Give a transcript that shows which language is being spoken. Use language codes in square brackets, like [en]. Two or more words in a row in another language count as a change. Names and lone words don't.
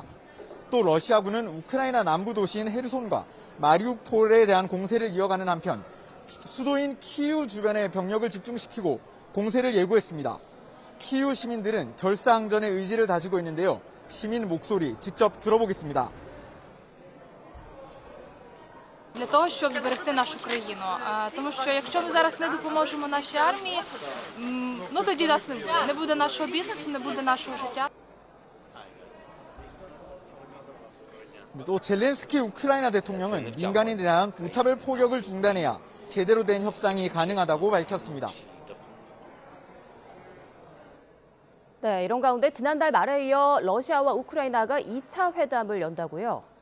[ko] 또 러시아군은 우크라이나 남부 도시인 헤르손과 마리우폴에 대한 공세를 이어가는 한편 수도인 키이우 주변에 병력을 집중시키고 공세를 예고했습니다. 키이우 시민들은 결사항전의 의지를 다지고 있는데요. 시민 목소리 직접 들어보겠습니다. [uk] Для того, щоб зберегти нашу країну. Тому що якщо ми зараз не допоможемо нашій армії, ну тоді нас не буде. Не буде нашого бізнесу, не буде нашого життя. [ko] 또 젤렌스키 우크라이나 대통령은 민간인에 대한 무차별 포격을 중단해야 제대로 된 협상이 가능하다고 밝혔습니다. 네, 이런 가운데 지난달 말에 이어 러시아와 우크라이나가 2차 회담을 연다고요?